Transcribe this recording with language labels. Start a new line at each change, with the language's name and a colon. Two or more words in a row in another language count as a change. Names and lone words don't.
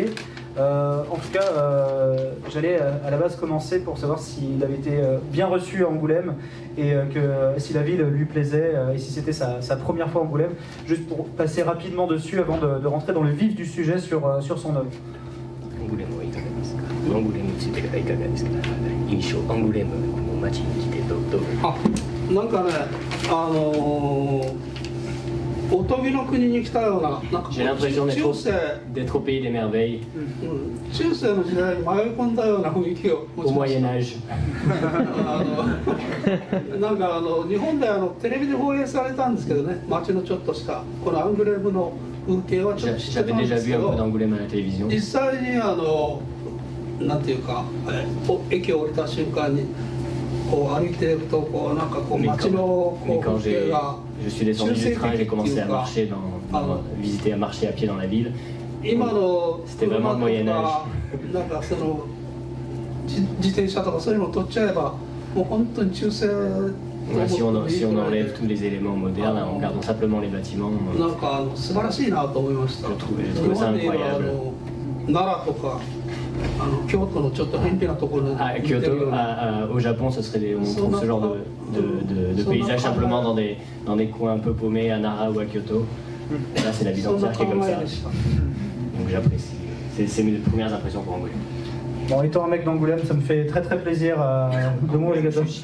French: En tout cas, j'allais à la base commencer pour savoir s'il avait été bien reçu à Angoulême et si la ville lui plaisait et si c'était sa première fois à Angoulême, juste pour passer rapidement dessus avant de rentrer dans le vif du sujet sur son œuvre.
Japanese: アンゴレムについてはいかがですか。印象、アンゴレムの街に来てどう。なんかね、おとぎの国に来たような、なんか中世の時代に迷い込んだような雰囲気を持ちました。なんか日本でテレビで放映されたんですけどね、街のちょっとしたこのアングレムの風景はちょっと知ってたんですけど、実際になんていうか、駅を降りた瞬間にこう歩いていくとこうなんかこう街の風景が
French: Je suis descendu du train, j'ai commencé à marcher visiter, à marcher à pied dans la ville. C'était vraiment le Moyen Âge.
Japanese: なんかその自転車とかそういうのを取っちゃえばもう本当に中世。
French: Si on enlève tous les éléments modernes en gardant simplement les bâtiments.
Japanese: なんか素晴らしいなと思いました。
French: Je trouve ça incroyable.
Japanese: 奈良とか。京都のちょっと偏僻なところに。
French: Kyoto, au Japon, on trouve ce genre de paysage simplement dans des coins un peu paumés à Nara ou à Kyoto. Et là, c'est la ville entière qui est comme ça. Donc j'apprécie. C'est mes premières impressions pour Angoulême. Bon, étant un mec d'Angoulême, ça me fait très très plaisir de mon legato.